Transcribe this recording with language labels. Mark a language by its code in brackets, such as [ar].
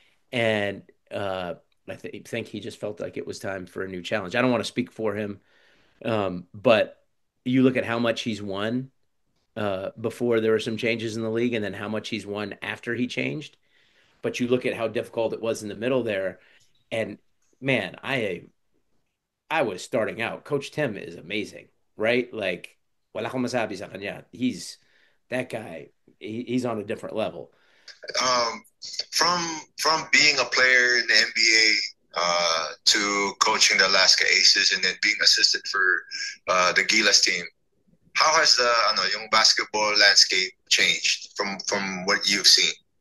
[en] And think he just felt like it was time for a new challenge. I don't want to speak for him, but you look at how much he's won before there were some changes in the league, and then how much he's won after he changed. But you look at how difficult it was in the middle there, and man, I was starting out. Coach Tim is amazing, right? [tl] Like, wala akong masabi sa kanya. [en] That guy. He's on a different level. Um, from being a player in the NBA to coaching the Alaska Aces and then being assistant for the Gilas team, how has the yung basketball landscape changed from what you've seen?